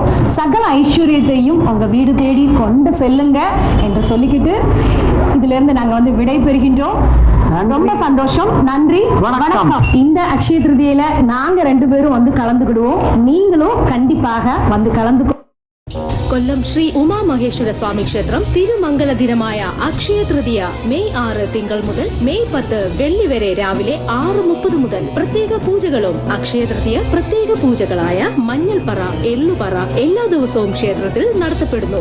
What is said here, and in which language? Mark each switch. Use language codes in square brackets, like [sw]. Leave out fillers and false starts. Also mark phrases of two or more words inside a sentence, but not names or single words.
[ta] சகல ஐஸ்வர்யத்தையும் உங்க வீடு தேடி கொண்டு செல்லுங்க என்று சொல்லிக்கிட்டு இதுல இருந்து நாங்க வந்து விடை பெறுகின்றோம். ரொம்ப சந்தோஷம். நன்றி, வணக்கம். இந்த அக்ஷய திருதியில நாங்க 2 பேரும் வந்து கலந்துக்கிடுவோம். நீங்களும் கண்டிப்பாக வந்து கலந்துக்கோ. [ml] കൊല്ലം ശ്രീ ഉമാ മഹേശ്വര സ്വാമി ക്ഷേത്രം തിരുമംഗല ദിനമായ അക്ഷയ തൃതീയ മെയ് 6 തിങ്കൾ മുതൽ മെയ് 10 വെള്ളി വരെ രാവിലെ 6:30 മുതൽ പ്രത്യേക പൂജകളും അക്ഷയ തൃതീയ പ്രത്യേക പൂജകളായ മഞ്ഞൾപ്പറ, എള്ളുപറ എല്ലാ ദിവസവും ക്ഷേത്രത്തിൽ നടത്തപ്പെടുന്നു.